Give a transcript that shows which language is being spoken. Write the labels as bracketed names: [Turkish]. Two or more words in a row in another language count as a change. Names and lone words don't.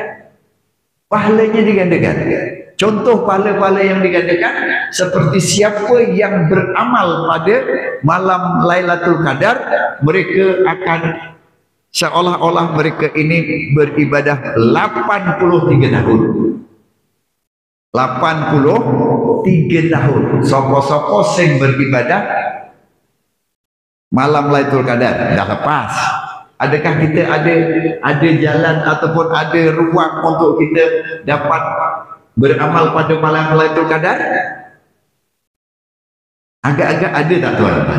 [Malay] Contoh pahala-pahala yang digandakan seperti siapa yang beramal pada malam Lailatul Qadar, mereka akan seolah-olah mereka ini beribadah 83 tahun. 83 tahun. [Javanese] Sopo-sopo sing [Malay] beribadah malam Lailatul Qadar dah lepas. Adakah kita ada jalan ataupun ada ruang untuk kita dapat beramal pada malam Lailatul Qadar? Agak-agak ada tak tuan-tuan?